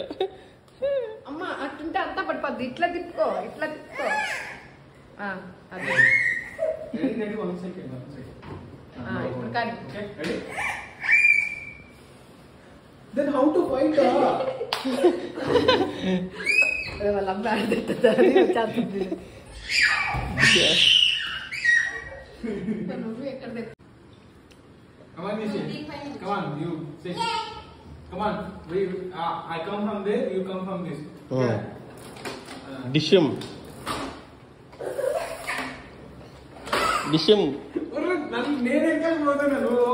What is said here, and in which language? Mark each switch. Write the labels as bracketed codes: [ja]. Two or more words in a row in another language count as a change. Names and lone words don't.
[te] అమ్మ అట్టుంటే అంతా పడిపోద్ది. ఇట్లా తిప్పుకో, ఇట్లా తిప్పుకో. అదే ఇప్పుడు కానీ [en] Then how to fight? [te] వాళ్ళ అమ్మ వచ్చేస్తుంది. నువ్వు ఎక్కడ [en] Come on, Nishi. Come on, you sit. Come on. I come from there, you come from this. [te] Oh. డిషమ్ డిషమ్ నేనే పోతున్నాను